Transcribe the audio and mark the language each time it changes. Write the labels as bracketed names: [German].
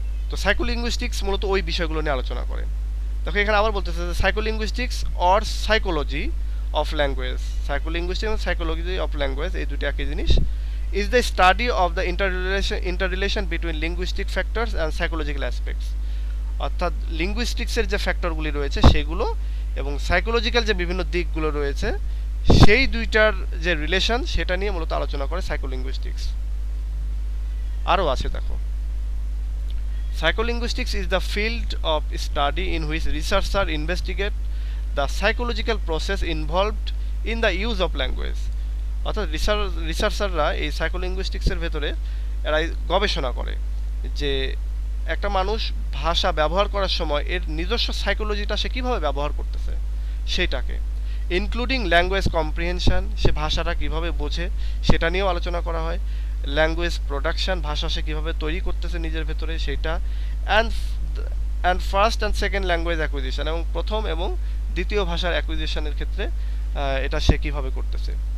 [Bangla] তো সাইকোলিঙ্গুইস্টিক্স মূলত ওই বিষয়গুলো নিয়ে আলোচনা করে। দেখো এখানে আবার বলতেছে যে [English] psycholinguistics or psychology of language, [Bangla] সাইকোলিঙ্গুইস্টিক্স এবং সাইকোলজি অফ ল্যাঙ্গুয়েজ এই দুটো একই জিনিস, [English] Is the study of the interrelation between linguistic factors and psychological aspects. [Bangla] অর্থাৎ লিঙ্গুইস্টিক্সের যে ফ্যাক্টরগুলি রয়েছে সেগুলো এবং সাইকোলজিক্যাল যে বিভিন্ন দিকগুলো রয়েছে সেই দুইটার যে রিলেশন, সেটা নিয়ে মূলত আলোচনা করে সাইকোলিঙ্গুইস্টিক্স। আরও আছে দেখো, [English] psycholinguistics is the field of study in which researchers investigate the psychological process involved in the use of language. [Bangla] অর্থাৎ রিসার্চাররা এই সাইকোলিঙ্গুইস্টিক্সের ভেতরে এরা গবেষণা করে যে একটা মানুষ ভাষা ব্যবহার করার সময় এর নিজস্ব সাইকোলজিটা সে কীভাবে ব্যবহার করতেছে সেইটাকে, [English] including language comprehension, [Bangla] সে ভাষাটা কীভাবে বোঝে সেটা নিয়েও আলোচনা করা হয়, ল্যাঙ্গুয়েজ প্রোডাকশন, ভাষা সে কীভাবে তৈরি করতেছে নিজের ভেতরে সেইটা, [English] and first and second language acquisition, [Bangla] এবং প্রথম এবং দ্বিতীয় ভাষার অ্যাকুইজিশনের ক্ষেত্রে এটা সে কীভাবে করতেছে।